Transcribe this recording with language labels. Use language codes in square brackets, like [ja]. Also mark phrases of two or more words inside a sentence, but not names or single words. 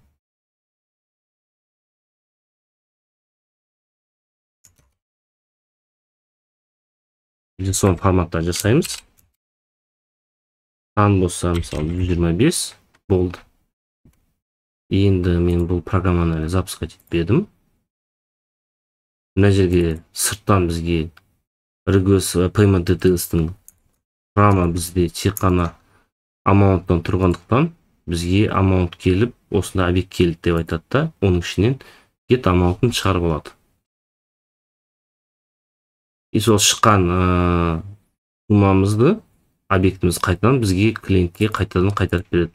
[kk] Біз соны форматта жасаймыз. Сан болса, мысалы 125 болды. Енді мен бұл программаны запускать етпедім. Мына жерге сырттан бізге [en] regress payment details'тың [kk] құрамы бізде тек қана amount'тан тұрғандықтан бізге amount келіп, осында объект келді деп айтады да, оның ішінен [en] get amount'ын [kk] шығарып алады. И сол шыққан суммамызды объектіміз қайтадан бізге клиентке қайтадан қайтарып береді.